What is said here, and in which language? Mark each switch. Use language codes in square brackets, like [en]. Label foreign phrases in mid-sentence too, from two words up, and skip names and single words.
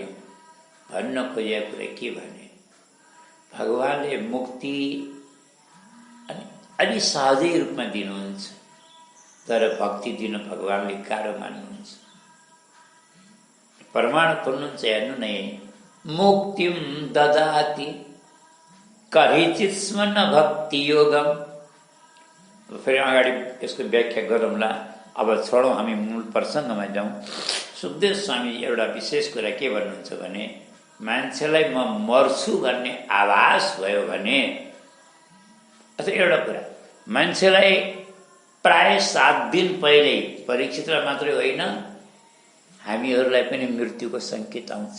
[ne] भन्न खोजेको कुरा के भने भगवानले मुक्ति अलि सहजै रूपमा दिनुहुन्छ, तर भक्ति दिन भगवानले गाह्रो मान्नुहुन्छ। प्रमाण खोल्नुहुन्छ, हेर्नु नै, [sa] मुक्तिम ददाति कहिचित् स्म न भक्ति योगम। [ne] फेरि अगाडि यसको व्याख्या गरौँला। अब छोडौँ, हामी मूल प्रसङ्गमा जाउँ। सुखदेव स्वामी एउटा विशेष कुरा के भन्नुहुन्छ भने मान्छेलाई म मर्छु भन्ने आभास भयो भने, अथवा एउटा कुरा, मान्छेलाई प्राय 7 दिन पहिल्यै, परीक्षितलाई मात्रै होइन हामीहरूलाई पनि मृत्युको सङ्केत आउँछ।